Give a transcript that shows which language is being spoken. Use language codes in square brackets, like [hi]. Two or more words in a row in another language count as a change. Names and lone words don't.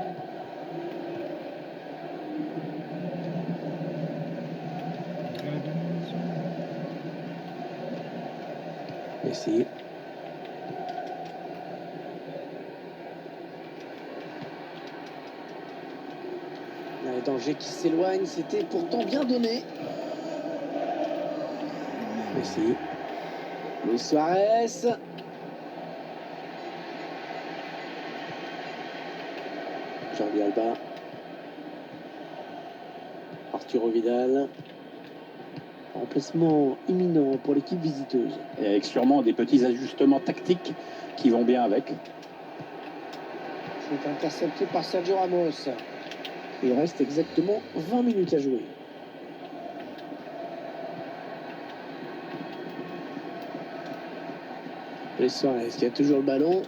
[fr] Messi. Le danger qui s'éloigne, c'était pourtant bien donné. Messi. Luis Suarez. Jordi Alba. Arturo Vidal. Remplacement imminent pour l'équipe visiteuse. Et avec sûrement des petits ajustements tactiques qui vont bien avec. C'est intercepté par Sergio Ramos. Il reste exactement 20 minutes à jouer. Luis Suarez qui a toujours le ballon.